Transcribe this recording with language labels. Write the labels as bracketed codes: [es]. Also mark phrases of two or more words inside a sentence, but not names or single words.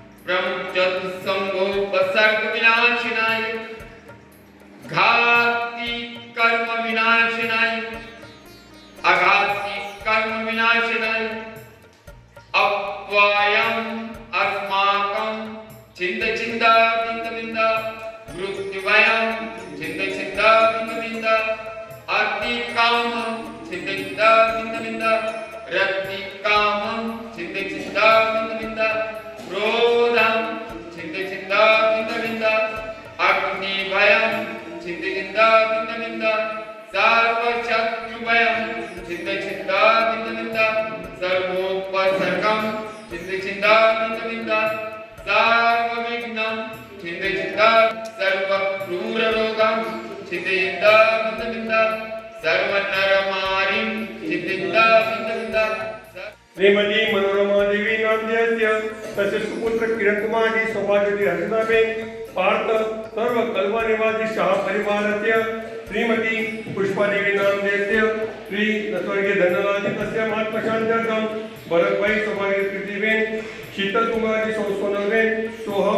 [sa] चतुस्संगोपसर्ग विनाशिनाय घाती कर्म विनाशिनाय अघाती कर्म विनाशिनाय अप्वायम् अस्माकं चिन्त चिन्त बिंद बिंद मृत्युभयं चिन्त चिन्त बिंद बिंद अतिकामं चिन्त चिन्त बिंद बिंद रतिकामं चिन्त चिन्त बिंद बिंद क्रोधं चिन्त चिन्त बिंद बिंद अग्निभयं चिन्त चिन्त बिंद बिंद सर्वशत्रुभयं चिन्त चिन्त बिंद बिंद सर्वोपसर्गं चिन्त चिन्त बिंद बिंद सर्वविघ्नं चिन्त चिन्त सर्वक्रूररोगं चिन्त चिन्त बिंद बिंद सर्वनरमारिं चिन्त चिन्त बिंद बिंद श्रीमती मनोरमा देवी नामधेयस्य तस्य सुपुत्र किरण कुमार जी सौभाग्यवती हर्षदाबेन पार्थ सर्व कल्वा निवासी शाह परिवारस्य श्रीमती पुष्पा देवी नामधेयस्य श्री स्वर्गीय धनलाल जी तस्य महात्मशान्त्यर्थं भरत भाई सौभाग्यवती कीर्तिबेन शीतल कुमार जी सोनलबेन सोहम